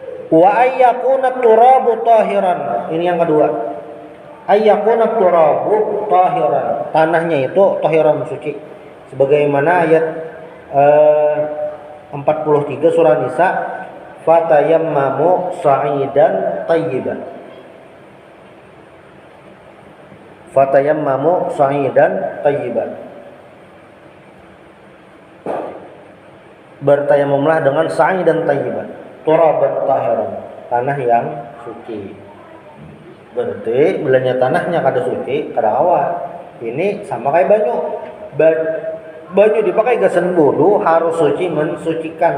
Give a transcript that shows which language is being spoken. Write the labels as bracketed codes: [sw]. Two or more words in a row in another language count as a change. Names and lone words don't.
[ar] وأن يكون التراب طاهرا. [bjn] Ini yang kedua. [ar] أن يكون التراب طاهرا. [bjn] Tanahnya itu tahiran, suci. Sebagaimana ayat 43 surah Nisa, [ar] فتيمموا صعيدا طيبا. فتيمموا صعيدا طيبا. [bjn] Bertayamumlah dengan [ar] صعيدا طيبا. ترابا طاهرا, [bjn] tanah yang suci. Berarti bilanya tanahnya kada suci, kada awal. Ini sama kayak banyu. Banyu dipakai gasan wudu harus suci, mensucikan.